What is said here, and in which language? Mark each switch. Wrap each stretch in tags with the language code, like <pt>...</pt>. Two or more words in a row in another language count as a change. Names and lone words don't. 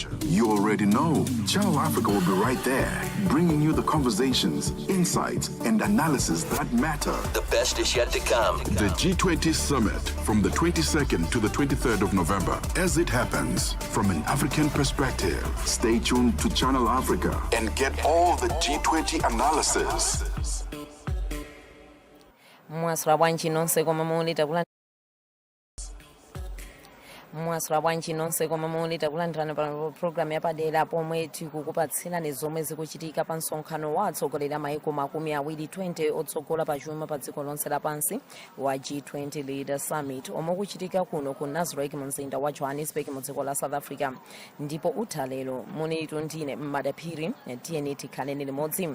<en>You already know, Channel Africa will be right there, bringing you the conversations, insights, and analysis that matter. The best is yet to come. The G20 Summit from the 22nd to the 23rd of November. As it happens, from an African perspective, stay tuned to Channel Africa and get all the G20 analysis.</en> <ny>Mwasra bwanji nonse koma muulita kulandirana pa programu yapadera pomwe tikukupatsirani zomwe zikuchitika pa msonkhano wa atsogoleri a maiko makumi awiri 20 otsogola pa chuma pa dziko lonse lapansi wa G20 Leader Summit omwe kuchitika kuno ku Nasrec mu mzinda wa Johannesburg mu dziko la South Africa, ndipo uthalero munitu ndine Madaphiri tiyeni tikhaleni limodzi.</ny>